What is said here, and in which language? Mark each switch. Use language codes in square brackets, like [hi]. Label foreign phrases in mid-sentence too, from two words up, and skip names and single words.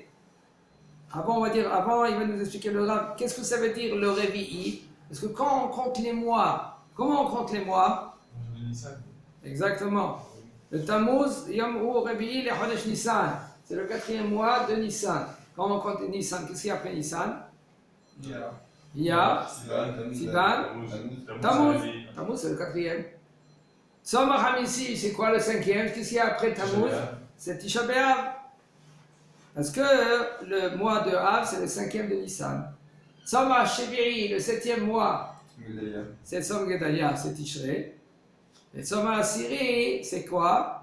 [fr] Avant, il va nous expliquer le Rav. Qu'est-ce que ça veut dire le Revi'i? Parce que quand on compte les mois, comment on compte les mois? Exactement. Le Tammuz, [he] יום הוא רביעי, [fr] le [he] חודש ניסן. [fr] C'est le 4e mois de Nissan. Quand on compte Nissan, qu'est-ce qu'il y a après Nissan? Iyar. Iyar, Sivan. Sivan, Tammuz. Tammuz, c'est le quatrième. [he] צום החמישי, [fr] c'est quoi le cinquième? Qu'est-ce qu'il y a après Tammuz? C'est Tisha B'Av. Parce que le mois de Av, c'est le cinquième de Nissan. [he] צום השביעי, [fr] le septième mois, Gedalia. c'est Tzom Gedalia, c'est Tishrei. Et [he] צום העשירי, [fr] c'est quoi?